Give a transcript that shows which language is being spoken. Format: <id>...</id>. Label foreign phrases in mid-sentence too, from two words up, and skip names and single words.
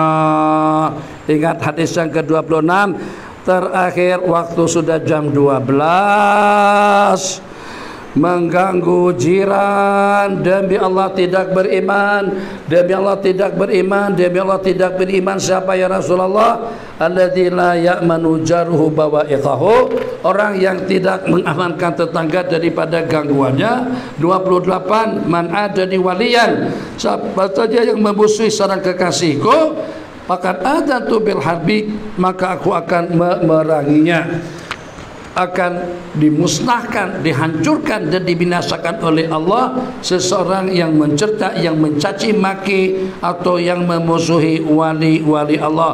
<ms>Ingat hadis yang ke-26 terakhir, waktu sudah jam 12, mengganggu jiran, demi Allah tidak beriman, demi Allah tidak beriman, demi Allah tidak beriman. Siapa ya Rasulullah?</ms> <ar>الذي لا يأمن جاره بوائقه,</ar> <ms>orang yang tidak mengamankan tetangga daripada gangguannya. 28,</ms> <ar>من عاداني وليا,</ar> <ms>siapa saja yang memusuhi seorang kekasihku, maka</ms> <ar>آذنته بالحرب,</ar> <ms>maka aku akan memeranginya, akan dimusnahkan, dihancurkan dan dibinasakan oleh Allah seseorang yang mencerca, yang mencaci maki atau yang memusuhi wali-wali Allah.</ms>